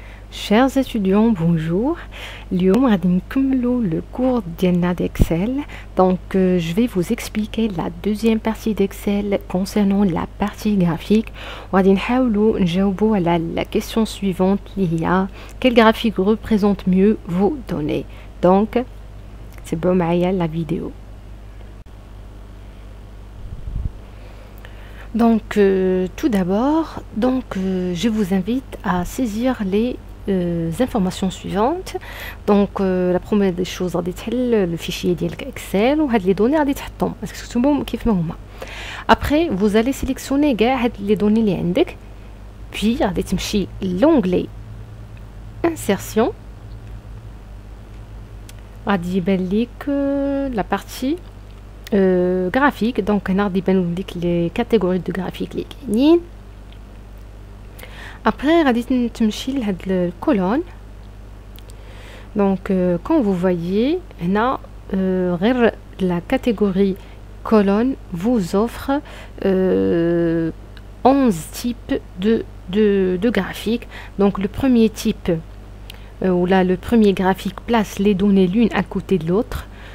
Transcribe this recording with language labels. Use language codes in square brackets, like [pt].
[fr] Chers étudiants, bonjour. [ar] اليوم غادي نكملوا [fr] le cours [ar] ديالنا d'Excel. [fr] Donc je vais vous expliquer la deuxième partie d'Excel concernant la partie graphique. [ar] وغادي نحاولوا نجاوبوا على [fr] la question suivante اللي هي quel graphique représente mieux vos données. Donc c'est bon معايا la vidéo. Donc tout d'abord, je vous invite à saisir les informations suivantes. Donc la première des choses غادي تحل le fichier ديالك Excel وهاد les données [ar] غادي تحطهم تكتبهم كيف ما هما. [fr] Après vous allez sélectionner كاع هاد les données اللي عندك puis غادي تمشي l'onglet insertion [ar] غادي يبان ليك [fr] la partie graphique. [ar] Donc هنا غادي يبانو ليك [fr] les catégories de graphique [ar] اللي كاينين. Après غادي تمشي لهاد الكولون. [fr] Donc quand vous voyez هنا غير la catégorie colonne vous offre 11 types de graphiques. Donc le premier type où là le premier graphique place les données l'une à côté de l'autre.